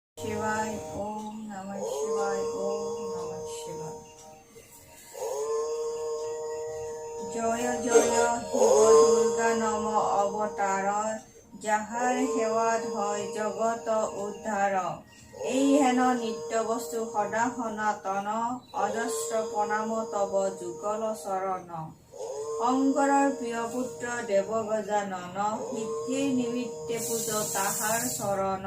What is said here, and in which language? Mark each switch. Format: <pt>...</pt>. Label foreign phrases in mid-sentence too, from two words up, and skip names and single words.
<sa>शिवाय ओम नमः शिवाय ओम नमः शिवाय।</sa> <as>জয় জয় শিৱ দুৰ্গা নম অৱতাৰ যাহাৰ সেৱাত হয় জগত উদ্ধাৰ। এই হেন নিত্য বস্তু সদা সনাতন অজস্ৰ প্ৰণাম তব যুগল চৰণ। শংকৰৰ প্ৰিয় পুত্ৰ দেৱ গজানন সিদ্ধিৰ নিমিত্তে পূজ তাহাৰ চৰণ।</as>